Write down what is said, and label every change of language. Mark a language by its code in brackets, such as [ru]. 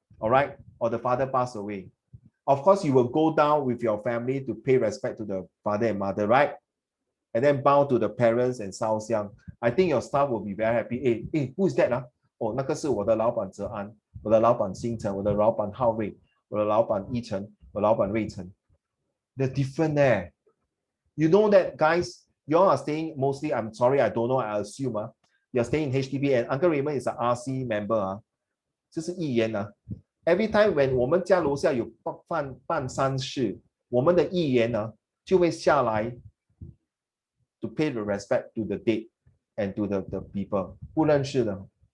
[en] all right, or the father passed away. Of course, you will go down with your family to pay respect to the father and mother, right? And then bow to the parents and 烧香. I think your staff will be very happy. Hey, who is that? [zh] Oh, 那个是我的老板哲安，我的老板星辰，我的老板浩瑞，我的老板一晨，我的老板瑞晨。 [en] They're different there. You know that, guys, you all are staying mostly, I'm sorry, I don't know, I assume, you're staying in HDB and Uncle Raymond is an RC member. [zh] 这是议员啊。 [en] Every time when [zh] 我们家楼下有办丧事，我们的议员呢就会下来 [en] to pay the respect to the dead and to the people [zh] 不认识的。